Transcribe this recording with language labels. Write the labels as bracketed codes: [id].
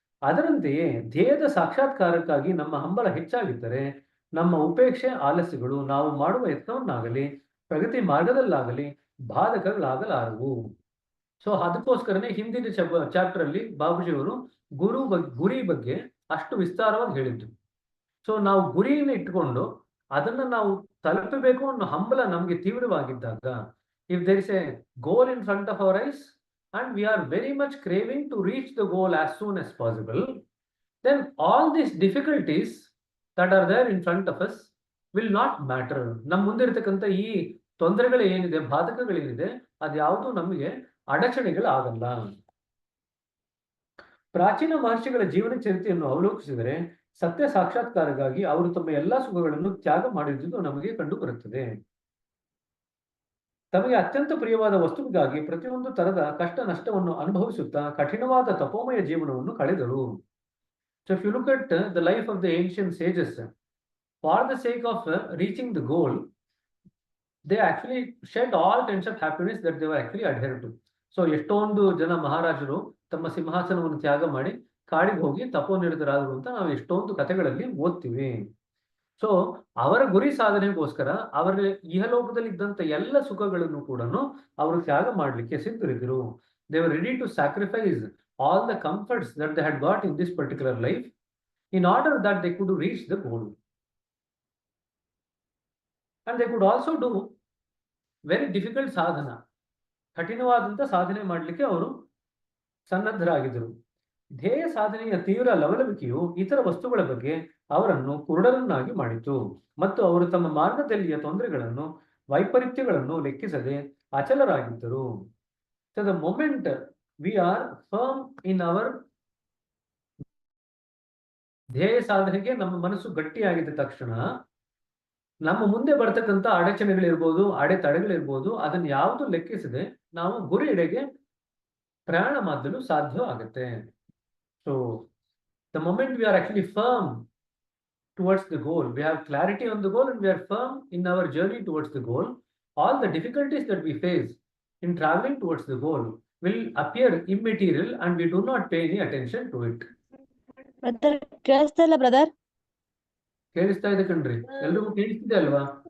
[kn] ಅದರಂತೆಯೇ ಧ್ಯೇಯದ ಸಾಕ್ಷಾತ್ಕಾರಕ್ಕಾಗಿ ನಮ್ಮ ಹಂಬಲ ಹೆಚ್ಚಾಗಿದ್ದರೆ ನಮ್ಮ ಉಪೇಕ್ಷೆ ಆಲಸ್ಯಗಳು ನಾವು ಮಾಡುವ ಯತ್ನವನ್ನಾಗಲಿ ಪ್ರಗತಿ ಮಾರ್ಗದಲ್ಲಾಗಲಿ ಬಾಧಕಗಳಾಗಲಾರವು. ಸೊ ಅದಕ್ಕೋಸ್ಕರನೇ ಹಿಂದಿನ ಚಾಪ್ಟರ್ ಅಲ್ಲಿ ಬಾಬುಜಿಯವರು ಗುರಿ ಬಗ್ಗೆ ಅಷ್ಟು ವಿಸ್ತಾರವಾಗಿ ಹೇಳಿದ್ರು. ಸೊ ನಾವು ಗುರಿಯನ್ನು ಇಟ್ಟುಕೊಂಡು ಅದನ್ನ ನಾವು ತಲುಪಬೇಕು ಅನ್ನೋ ಹಂಬಲ ನಮಗೆ ತೀವ್ರವಾಗಿದ್ದಾಗ, [en] If there is a goal in front of our eyes and we are very much craving to reach the goal as soon as possible, then all these difficulties that are there in front of us will not matter. [kn] ನಮ್ಮ ಮುಂದೆ ಇರತಕ್ಕಂಥ ಈ ತೊಂದರೆಗಳು ಏನಿದೆ, ಬಾಧಕಗಳೇನಿದೆ, ಅದ್ಯಾವುದು ನಮಗೆ ಅಡಚಣೆಗಳಾಗಲ್ಲ. ಪ್ರಾಚೀನ ಮಹರ್ಷಿಗಳ ಜೀವನ ಚರಿತ್ರೆಯನ್ನು ಅವಲೋಕಿಸಿದರೆ ಸತ್ಯ ಸಾಕ್ಷಾತ್ಕಾರಕ್ಕಾಗಿ ಅವರು ತಮ್ಮ ಎಲ್ಲಾ ಸುಖಗಳನ್ನು ತ್ಯಾಗ ಮಾಡಿರುವುದು ನಮಗೆ ಕಂಡು ಬರುತ್ತದೆ. ತಮಗೆ ಅತ್ಯಂತ ಪ್ರಿಯವಾದ ವಸ್ತುವಿಗಾಗಿ ಪ್ರತಿಯೊಂದು ತರದ ಕಷ್ಟ ನಷ್ಟವನ್ನು ಅನುಭವಿಸುತ್ತಾ ಕಠಿಣವಾದ ತಪೋಮಯ ಜೀವನವನ್ನು ಕಳೆದರು. [en] So if you look at the life of the ancient sages, for the sake of reaching the goal, they actually shed all kinds of happiness that they were actually adhered to. [kn] So ಎಷ್ಟೊಂದು ಜನ ಮಹಾರಾಜರು ತಮ್ಮ ಸಿಂಹಾಸನವನ್ನು ತ್ಯಾಗ ಮಾಡಿ ಕಾಡಿಗೆ ಹೋಗಿ ತಪೋನಿರತರಾದರು ಅಂತ ನಾವು ಎಷ್ಟೊಂದು ಕಥೆಗಳಲ್ಲಿ ಓದ್ತೀವಿ. ಸೊ ಅವರ ಗುರಿ ಸಾಧನೆಗೋಸ್ಕರ ಅವರ ಇಹಲೋಕದಲ್ಲಿ ಇದ್ದಂತ ಎಲ್ಲ ಸುಖಗಳನ್ನು ಕೂಡ ಅವರು ತ್ಯಾಗ ಮಾಡಲಿಕ್ಕೆ ಸಿದ್ಧರಿದ್ದರು. [en] They were ready to sacrifice all the comforts that they had got in this particular life in order that they could reach the goal. And they could also do very difficult [kn] ಸಾಧನ, ಕಠಿಣವಾದಂಥ ಸಾಧನೆ ಮಾಡಲಿಕ್ಕೆ ಅವರು ಸನ್ನದ್ಧರಾಗಿದ್ದರು. ಧ್ಯೇಯ ಸಾಧನೆಯ ತೀವ್ರ ಲವಲವಿಕೆಯು ಇತರ ವಸ್ತುಗಳ ಬಗ್ಗೆ ಅವರನ್ನು ಕುರುಡರನ್ನಾಗಿ ಮಾಡಿತು ಮತ್ತು ಅವರು ತಮ್ಮ ಮಾರ್ಗದಲ್ಲಿಯ ತೊಂದರೆಗಳನ್ನು ವೈಪರೀತ್ಯಗಳನ್ನು ಲೆಕ್ಕಿಸದೆ ಅಚಲರಾಗಿದ್ದರು. [en] So the moment we are firm in our [kn] ಧ್ಯೇಯ ಸಾಧನೆಗೆ ನಮ್ಮ ಮನಸ್ಸು ಗಟ್ಟಿಯಾಗಿದ್ದ ತಕ್ಷಣ ನಮ್ಮ ಮುಂದೆ ಬರ್ತಕ್ಕಂಥ ಅಡಚಣೆಗಳಿರ್ಬೋದು, ಅಡೆತಡೆಗಳಿರ್ಬೋದು, ಅದನ್ನ ಯಾವುದು ಲೆಕ್ಕಿಸದೆ ನಾವು ಗುರಿ ಎಡೆಗೆ ಪ್ರಯಾಣ ಮಾಡಲು ಸಾಧ್ಯ ಆಗುತ್ತೆ. [en] So the moment we are actually firm towards the goal, we have clarity on the goal and we are firm in our journey towards the goal, all the difficulties that we face in traveling towards the goal will appear immaterial and we do not pay any attention to it. [kn] Brother ಕೇಳಿಸ್ತಾ ಇಲ್ಲ brother? ಕೇಳಿಸ್ತಾ ಇದೆ ಕಣ್ರಿ, ಎಲ್ರಿಗೂ ಕೇಳಿಸ್ತಿದೆ ಅಲ್ವಾ?